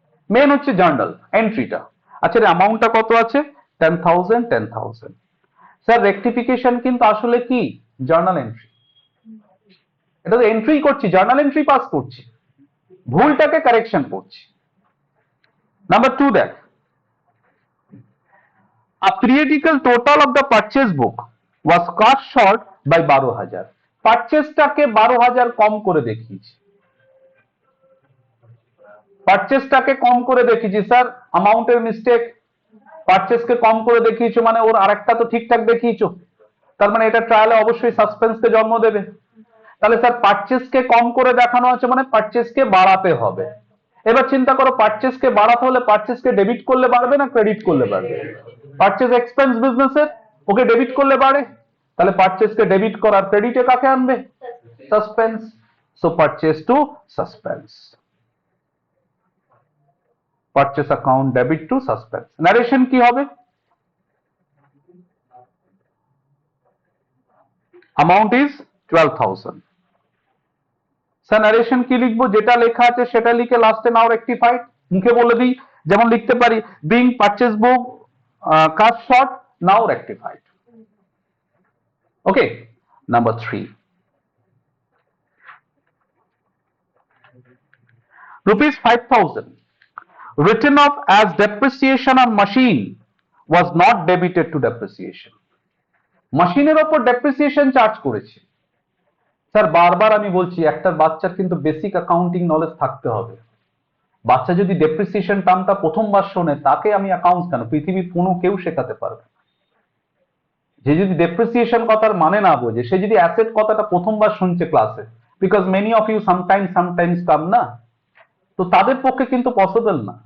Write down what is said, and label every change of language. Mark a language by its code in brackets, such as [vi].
[bn] Main হচ্ছে journal এন্ট্রিটা। আচ্ছা, অ্যামাউন্টটা কত আছে? 10,000 10,000। স্যার রেকটিফিকেশন কিন্তু আসলে কি, জার্নাল এন্ট্রি। এটা তো এন্ট্রি করছি, জার্নাল এন্ট্রি পাস করছি, ভুলটাকে কারেকশন করছি। [en] Number 2 দেখ, a theoretical total of the purchase book was cut short by 12,000। [bn] পারচেজটাকে 12,000 কম করে দেখিয়েছি, পারচেজটাকে কম করে দেখিয়েছি স্যার, অ্যামাউন্টের মিস্টেক, পারচেজকে কম করে দেখিয়েছো মানে ওর আরেকটা তো ঠিকঠাক দেখিয়েছো, তার মানে এটা ট্রায়ালে অবশ্যই সাসপেন্সকে জন্ম দেবে। তাহলে স্যার পারচেজকে কম করে দেখানো আছে মানে পারচেজকে বাড়াতে হবে। এবার চিন্তা করো, পারচেজকে বাড়াতে হলে পারচেজকে ডেবিট করলে বাড়বে না ক্রেডিট করলে বাড়বে? পারচেজ এক্সপেন্স বিজনেসের, ওকে ডেবিট করলে বাড়ে, তাহলে পারচেজকে ডেবিট করার ক্রেডিটে কাকে আনবে? Suspense. [en] so purchase to suspense, [bn] purchase account debit two suspense. Narration কি হবে? [en] Amount is 12,000। [bn] স্যার ন্যারেশন কি লিখবো? যেটা লেখা আছে সেটা লিখে লাস্টে নাও রেকটিফাইড, মুখে বলে দিই, যেমন লিখতে পারি [en] Being purchase book cut short now rectified. Okay, number 3, rupees 5,000 written off as depreciation on machine was not debited to depreciation। [bn] মেশিনের ওপর ডেপ্রিসিয়েশন চার্জ করেছে। স্যার বারবার আমি বলছি, একটা বাচ্চার কিন্তু বেসিক অ্যাকাউন্টিং নলেজ থাকতে হবে। বাচ্চা যদি ডেপ্রিসিয়েশন টার্মটা প্রথমবার শোনে, তাকে আমি অ্যাকাউন্টস কেন, পৃথিবীর কোনো কেউ শেখাতে পারবে না। যে যদি ডেপ্রিসিয়েশন কথার মানে না বোঝে, সে যদি অ্যাসেট কথাটা প্রথমবার শুনছে ক্লাসে, [en] because many of you sometimes come [bn] না, তো তাদের পক্ষে কিন্তু পসিবল না।